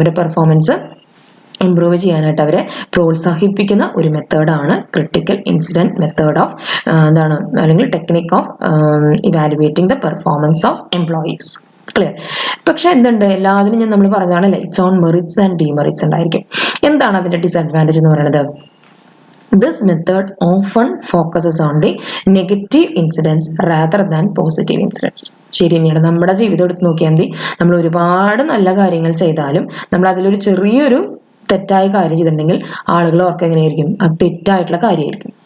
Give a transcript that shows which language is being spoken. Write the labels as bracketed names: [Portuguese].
[Malayalam] അവരുടെ performance improve ചെയ്യാനായിട്ട് അവരെ പ്രോത്സാഹിപ്പിക്കുന്ന ഒരു മെത്തേഡാണ് ക്രിട്ടിക്കൽ ഇൻസിഡന്റ് മെത്തേഡ് ഓഫ് എന്താണ്, അല്ലെങ്കിൽ technique of evaluating the performance of employees. Clear? പക്ഷെ എന്തുണ്ട്, എല്ലാത്തിനും നമ്മൾ പറഞ്ഞാണല്ലേ, [English] it's on merits and demerits [Malayalam] ഉണ്ടായിരിക്കും. എന്താണ് അതിന്റെ ഡിസഡ്വാൻറ്റേജ് എന്ന് പറയുന്നത്? [English] This method often focuses on the negative incidents rather than positive incidents. [Malayalam] ശരി തന്നെയാണ്. നമ്മുടെ ജീവിതം എടുത്ത് നോക്കിയാൽ മതി, നമ്മൾ ഒരുപാട് നല്ല കാര്യങ്ങൾ ചെയ്താലും നമ്മൾ അതിലൊരു ചെറിയൊരു തെറ്റായ കാര്യം ചെയ്തിട്ടുണ്ടെങ്കിൽ ആളുകൾ ഓർക്ക് എങ്ങനെയായിരിക്കും, അത് തെറ്റായിട്ടുള്ള കാര്യമായിരിക്കും.